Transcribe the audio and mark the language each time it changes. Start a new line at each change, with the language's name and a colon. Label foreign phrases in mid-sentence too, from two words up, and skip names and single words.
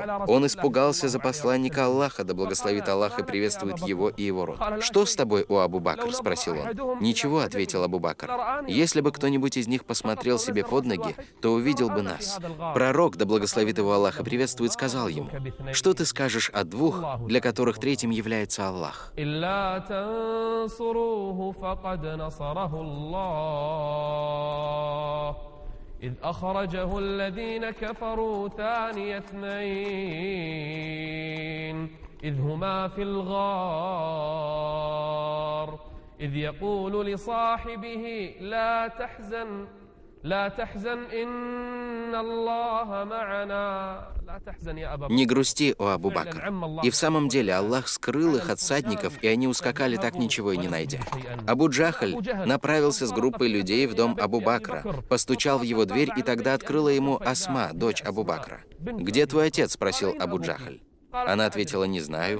Russian: Он испугался за посланника Аллаха, да благословит Аллах и приветствует его и его род. «Что с тобой, о Абу Бакр?» — спросил он. «Ничего», — ответил Абу Бакр. «Если бы кто-нибудь из них посмотрел себе под ноги, то увидел бы нас». Пророк, да благословит его Аллах и приветствует, сказал ему: «Что ты скажешь о двух, для которых третьим является Аллах?»
Arabic: إذ أخرجه الذين كفروا ثاني اثنين إذ هما في الغار إذ يقول لصاحبه لا تحزن إن الله معنا لا تحزن يا أبا بكر.
Russian: «Не грусти, о Абу Бакр». И в самом деле Аллах скрыл их от всадников, и они ускакали, так ничего и не найдя. Абу Джахаль направился с группой людей в дом Абу Бакра, постучал в его дверь, и тогда открыла ему Асма, дочь Абу Бакра. «Где твой отец?» — спросил Абу Джахаль. Она ответила: «Не знаю».